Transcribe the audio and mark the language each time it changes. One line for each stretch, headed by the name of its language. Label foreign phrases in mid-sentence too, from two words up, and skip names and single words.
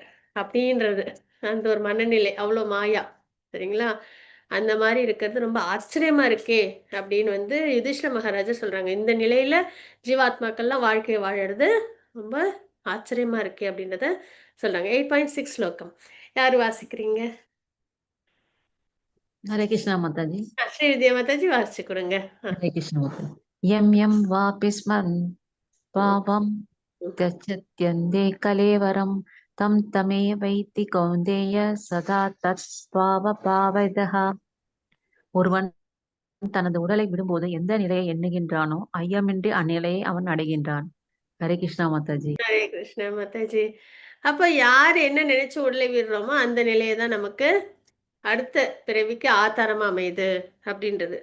Tamil: அப்படின்றது. அந்த ஒரு மனநிலை. அவ்ளோ மாயா. சரிங்களா? அந்த மாரி இருக்கிறது ரொம்ப ஆச்சரியமா இருக்கே! அப்படின்னு வந்து யுதிஷ்ட மகாராஜா சொல்றாங்க. இந்த நிலையில ஜீவாத்மாக்கள்லாம் வாழ்க்கைய வாழறது ரொம்ப ஆச்சரியமா இருக்கே! அப்படின்றத சொல்றாங்க. 8.6 ஸ்லோகம். யாரு வாசிக்கிறீங்க?
Hindi: हरे कृष्णा माता जी।
Tamil: ஸ்ரீவித்யா மாதாஜி வாசிச்சு குடுங்க.
Hindi: हरे कृष्णा माता।
Sanskrit: यम यम वापि स्मरन् ம். पावं ம். गच्छत्यन्ते कलेवरं तं तमेवैति कौन्तेय सदा तत्स्वावभावदः।
Tamil: ஒருவன் தனது உடலை விடும்போது எந்த நிலையை எண்ணுகின்றானோ ஐயமின்றி அந்நிலையை அவன் அடைகின்றான். ஹரே கிருஷ்ணா மாதாஜி। ஹரே கிருஷ்ணா மாதாஜி. அப்ப யார் என்ன நினைச்சு உடலை விடுறோமோ, அந்த நிலைய தான் நமக்கு அடுத்த பிறவிக்கு ஆதாரமா அமையுது அப்படின்றது.